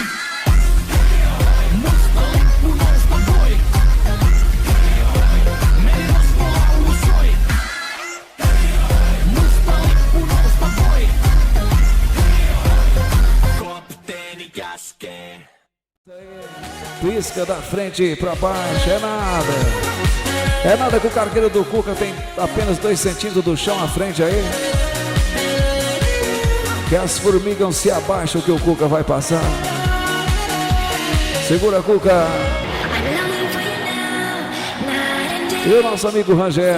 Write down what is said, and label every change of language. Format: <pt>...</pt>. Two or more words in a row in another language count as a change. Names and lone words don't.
<fi>Musta lippu nousta voi. Merirosvo laulu soi. Musta lippu nousta voi. Kapteeni käskee.</fi> <pt>Pisca da frente pra baixo, é nada. É nada que o cargueiro do Cuca tem apenas 2 centímetros do chão à frente aí. Que as formigas se abaixam que o Cuca vai passar. Segura, Cuca. E o nosso amigo Rangel.</pt>